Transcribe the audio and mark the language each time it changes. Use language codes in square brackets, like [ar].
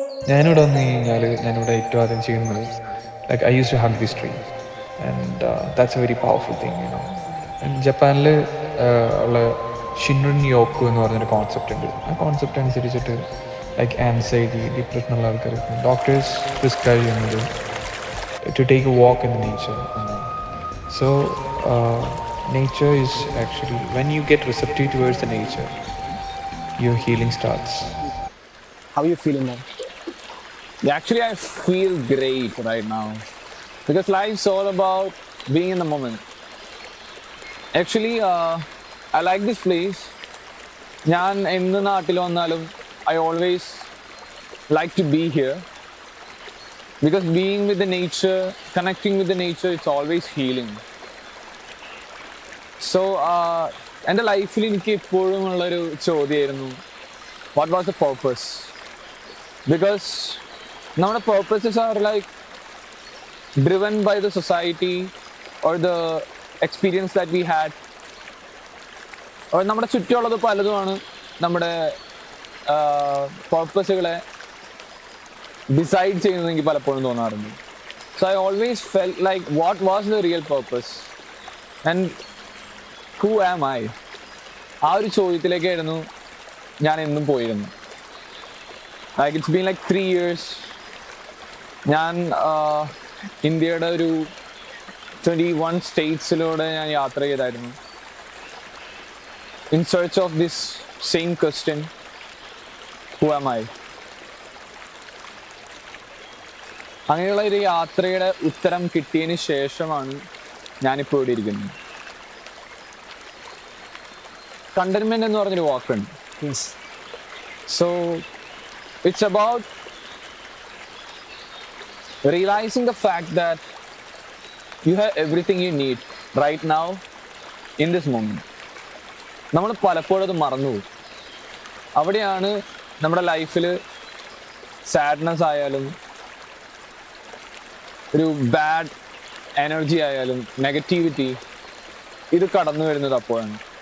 [ml] ഞാനിവിടെ വന്നു കഴിഞ്ഞാൽ ഞാനിവിടെ ഏറ്റവും ആദ്യം ചെയ്യുന്നത് [en] Like I use to hug this tree and that's a very powerful thing you know. [ml] ജപ്പാനിൽ ഉള്ള ഷിൻറിൻ യോക്കു എന്ന് പറഞ്ഞൊരു കോൺസെപ്റ്റ് ഉണ്ട്. ആ കോൺസെപ്റ്റ് അനുസരിച്ചിട്ട് ലൈക്ക് ആൻസൈറ്റി, ഡിപ്രഷനുള്ള ആൾക്കാർക്ക് ഡോക്ടേഴ്സ് പ്രിസ്ക്രൈബ് ചെയ്യുന്നത് [en] to take a walk in the nature [ml] എന്നാണ്. [en] So nature is actually, when you get receptive towards the nature, your healing starts. How are you feeling now? Actually, I feel great right now because life's all about being in the moment. Actually, I like this place. [ml] ഞാൻ എന്ന് നാട്ടിൽ വന്നാലും [en] I always like to be here because being with the nature, connecting with the nature, it's always healing. [ml] So, എൻ്റെ ലൈഫിൽ എനിക്ക് എപ്പോഴും ഉള്ളൊരു ചോദ്യമായിരുന്നു, [en] what was the purpose? Because our purposes are like driven by the society or the experience that we had. [ml] Or നമ്മുടെ ചുറ്റുമുള്ളത് പലതുമാണ് നമ്മുടെ പർപ്പസുകളെ decide ചെയ്യുന്നത് എനിക്ക് പലപ്പോഴും തോന്നാറുണ്ട്. [en] So I always felt like what was the real purpose and who am I? [ml] ആ ഒരു ചോദ്യത്തിലേക്കായിരുന്നു ഞാൻ എന്നും പോയിരുന്നു. [en] Like it's been like 3 years. [ml] ഞാൻ ഇന്ത്യയുടെ ഒരു 21 സ്റ്റേറ്റ്സിലൂടെ ഞാൻ യാത്ര ചെയ്തായിരുന്നു. [en] In search of this same question, who am I? [ml] അങ്ങനെയുള്ള ഒരു യാത്രയുടെ ഉത്തരം കിട്ടിയതിന് ശേഷമാണ് ഞാനിപ്പോൾ ഇവിടെ ഇരിക്കുന്നത്. കണ്ടന്റ്മെന്റ് എന്ന് പറഞ്ഞൊരു വാക്കുണ്ട്. [en] So it's about realizing the fact that you have everything you need right now in this moment. [ml] നമ്മൾ പലപ്പോഴും അത് മറന്നുപോകും. അവിടെയാണ് നമ്മുടെ ലൈഫിൽ സാഡ്നെസ് ആയാലും ഒരു ബാഡ് എനർജി ആയാലും നെഗറ്റിവിറ്റി ഇത് കടന്നു വരുന്നത് അപ്പോഴാണ്.